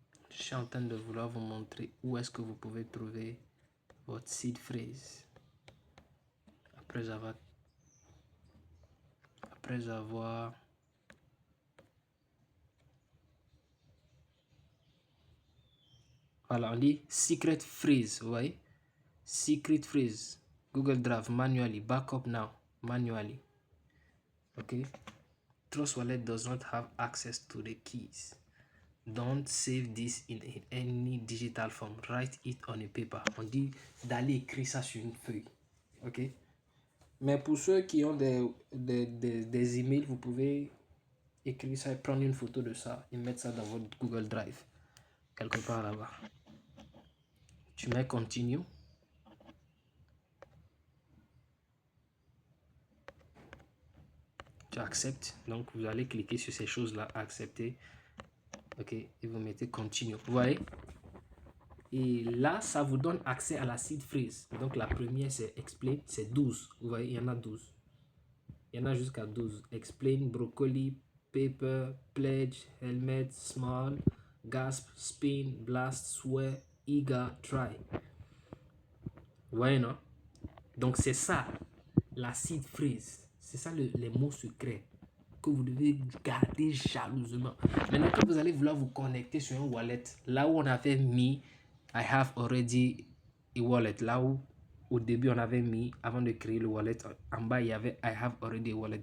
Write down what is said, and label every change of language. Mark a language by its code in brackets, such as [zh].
[fr] je suis en train de vouloir vous montrer où est-ce que vous pouvez trouver votre seed phrase après avoir voilà, on dit [en] secret phrase, vous voyez, secret phrase, Google Drive manually, backup now manually. Okay, Trust Wallet does not have access to the keys. Don't save this in any digital form. Write it on a paper. [fr] On dit d'aller écrire ça sur une feuille. Ok. Mais pour ceux qui ont des emails, vous pouvez écrire ça et prendre une photo de ça et mettre ça dans votre Google Drive. quelque part là-bas. Tu mets continue. Tu acceptes. Donc, vous allez cliquer sur ces choses-là, accepter. OK, et vous mettez continue. Vous voyez? Et là, ça vous donne accès à la seed phrase. Donc, la première, c'est explain, c'est 12. Vous voyez, il y en a 12. Il y en a jusqu'à 12. [en] Explain, broccoli, paper, pledge, helmet, small, gasp, spin, blast, swear, eager, try. [fr] Vous voyez, non? Donc, c'est ça, la seed phrase. C'est ça les mots secrets que vous devez garder jalousement. Maintenant, quand vous allez vouloir vous connecter sur un wallet, là où on avait mis [en] I have already a wallet, [fr] là où au début on avait mis, avant de créer le wallet, en bas il y avait I have already a wallet.